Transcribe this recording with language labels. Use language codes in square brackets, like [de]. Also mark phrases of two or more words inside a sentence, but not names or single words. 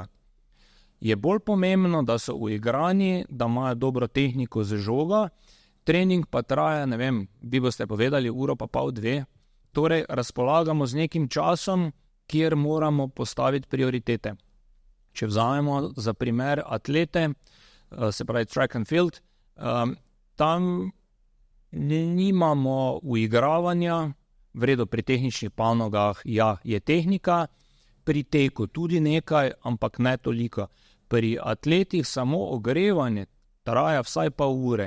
[sl] Je bolj pomembno, da so uigrani, da imajo dobro tehniko z žoga, trening pa traja, ne vem, vi boste povedali, uro pa pol, 2. Torej, razpolagamo z nekim časom, kjer moramo postaviti prioritete. Če vzamemo za primer atlete, se pravi [en] track and field, [sl] tam nimamo uigravanja, v redu pri tehničnih panogah, ja, je tehnika, pri teku tudi nekaj, ampak ne toliko. Pri atletih samo ogrevanje traja vsaj pol ure.